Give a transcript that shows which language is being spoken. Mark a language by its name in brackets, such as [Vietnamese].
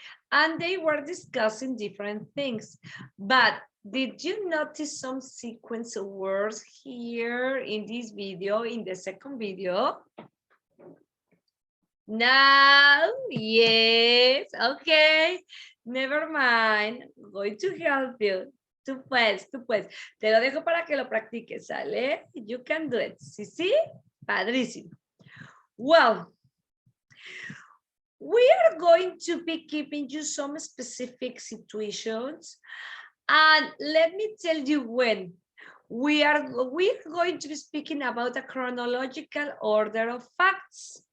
[English] And they were discussing different things. But did you notice some sequence of words here in this video, in the second video? No, yes, okay, never mind, I'm going to help you. [Spanish] Tú puedes, te lo dejo para que lo practiques, ¿sale? [English] You can do it, [Spanish] sí, padrísimo. [English] Well, we are going to be giving you some specific situations, and let me tell you when. We're going to be speaking about a chronological order of facts.